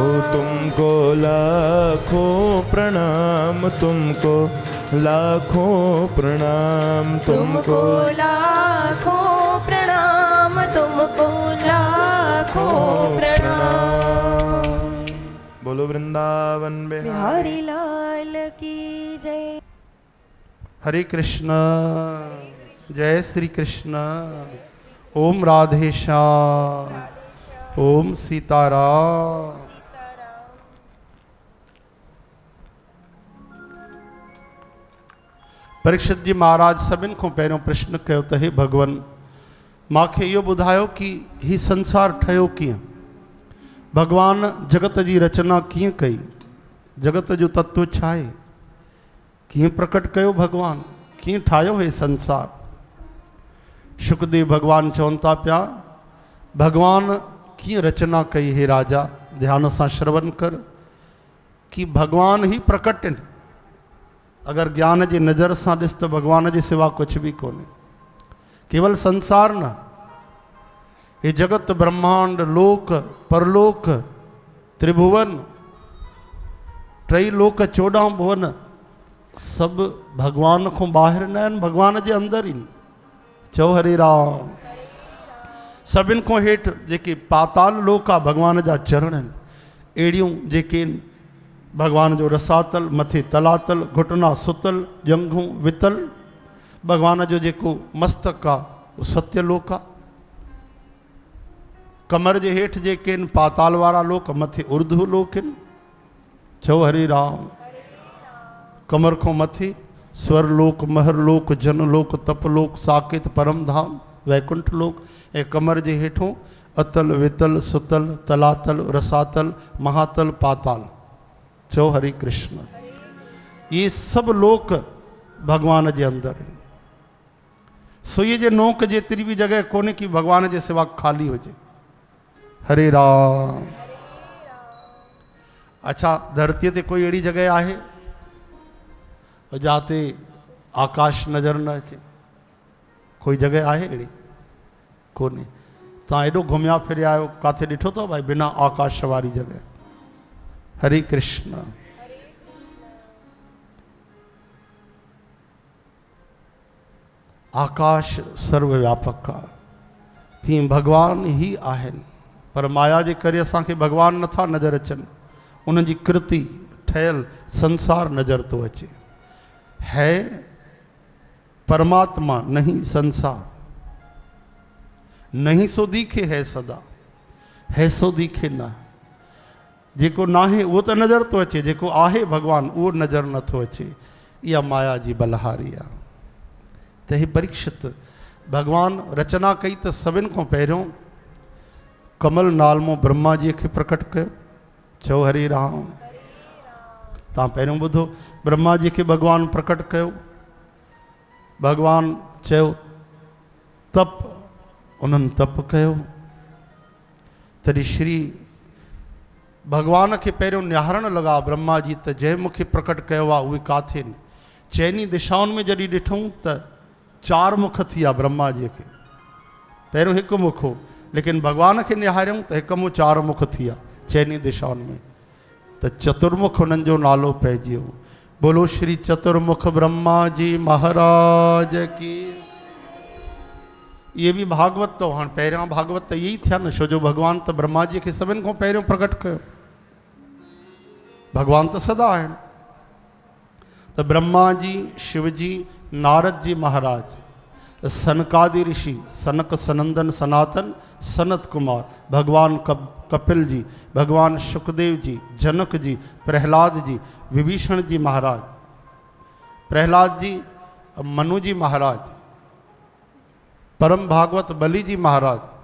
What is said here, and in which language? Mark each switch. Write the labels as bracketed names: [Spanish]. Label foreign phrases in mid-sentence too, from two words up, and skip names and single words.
[Hindi] ओ तुमको लाखों प्रणाम, तुमको लाखों प्रणाम, तुमको लाखों प्रणाम, तुमको लाखों प्रणाम। बोलो वृंदावन बिहारी बिहारी लाल की जय। हरे कृष्ण, जय श्री कृष्ण। ओम राधे श्याम, ओम सीताराम। [Sindhi] परीक्षित जी महाराज सभिनि खां पहिरियों प्रश्न कयो त हे भगवान, मूंखे इहो ॿुधायो कि ही संसार ठहियो कीअं? भगवान जगत जी रचना कीअं कई? जगत जो तत्व छा आहे? कीअं प्रकट कयो भगवान? कीअं ठाहियो हे संसार? शुकदेव भगवान चवनि था पिया, भगवान कीअं रचना कई हे राजा? ध्यान सां श्रवण कर कि भगवान ही प्रकट आहिनि। अगर ज्ञान जी नज़र सां ॾिस त भगवान जे सिवा कुझु बि कोन्हे। केवल संसार न, हे जगत ब्रह्मांड, लोक परलोक, त्रिभुवन, टई लोक, 14 भुवन, सभु भगवान खां ॿाहिरि न आहिनि, भगवान जे अंदरि आहिनि। चओ हरे राम। सभिनि खां हेठि जेके पाताल लोक आहे, भगवान जा चरण आहिनि। अहिड़ियूं जेके भगवान जो रसातल, मथे तलातल, घुटना सुतल, जंघूं वितल, भगवान जो जेको मस्तक आहे उहो सत्यलोक आहे। कमर जे हेठि जेके आहिनि पाताल वारा लोक, मथे उर्ध्व लोक आहिनि। चओ हरे राम। कमर खां मथे स्वरलोक, महरलोक, जनलोक, तपलोक, साकेत, परमधाम, वैकुंठ लोक, ऐं कमर जे हेठों अतल, वितल, सुतल, तलातल, रसातल, महातल, पाताल। चओ हरे कृष्ण। [Hindi] ये सब [Sindhi] लोक भगवान जे अंदरि आहिनि। सुईअ जे नोक जेतिरी बि जॻह कोन्हे कि भगवान जे सिवा ख़ाली हुजे। हरे राम। अच्छा, धरतीअ ते कोई अहिड़ी जॻह आहे जाते आकाश नज़र न अचे? कोई जॻह आहे अहिड़ी? कोन्हे। तव्हां एॾो घुमिया फिरिया आहियो, किथे ॾिठो अथव भाई बिना आकाश वारी जॻह? हरे कृष्ण। आकाश सर्वव्यापक आहे, तीअं भगवान ही आहिनि। पर माया जे करे असांखे भगवान नथा नज़र अचनि। उन्हनि जी कृति ठहियल संसार नज़र थो अचे। [Hindi] है परमात्मा, नहीं संसार। नहीं सो दिखे है सदा, है सो दिखे न। [Sindhi] जेको नाहे उहो त नज़र थो अचे, जेको आहे भगवान उहो नज़र नथो अचे। इहा माया जी बलहारी आहे। त हे परीक्षित, भगवान रचना कई त सभिनि खां पहिरियों कमल नालमो ब्रह्मा जी खे प्रकट कयो। चओ हरे राम। तव्हां पहिरियों ॿुधो, ब्रह्मा जी खे भॻवानु प्रकट कयो, भॻवानु चयो तप, उन्हनि तप कयो। तॾहिं श्री भॻवान खे पहिरियों निहारणु लॻा ब्रह्मा जी, त जंहिं मूंखे प्रकट कयो आहे उहे काथे आहिनि। चइनी दिशाउनि में जॾहिं ॾिठूं त 4 मुख थी विया ब्रह्मा जी खे, पहिरियों हिकु मुख हो, लेकिन भॻवान खे निहारियऊं त हिकु मुंहुं 4 मुख थी विया चइनी दिशाउनि में, त चतुर्मुख हुननि जो नालो पइजी वियो। [Hindi] बोलो श्री चतुर्मुख ब्रह्मा जी महाराज की। ये भी [Sindhi] भागवत तो हाँ पहिरियां भागवत तो यही थिया न, छो जो भगवान तो ब्रह्मा जी के सभिनि खां पहिरियों प्रकट कयो। भगवान तो सदा आहिनि। तो ब्रह्मा जी, शिव जी, नारद जी महाराज, सनकादि ऋषि, सनक सनंदन सनातन सनत कुमार, भगवान कपिल जी, भगवान सुखदेव जी, जनक जी, प्रहलाद जी, विभीषण जी महाराज, प्रहलाद जी, मनु जी महाराज, परम भागवत बलि जी महाराज,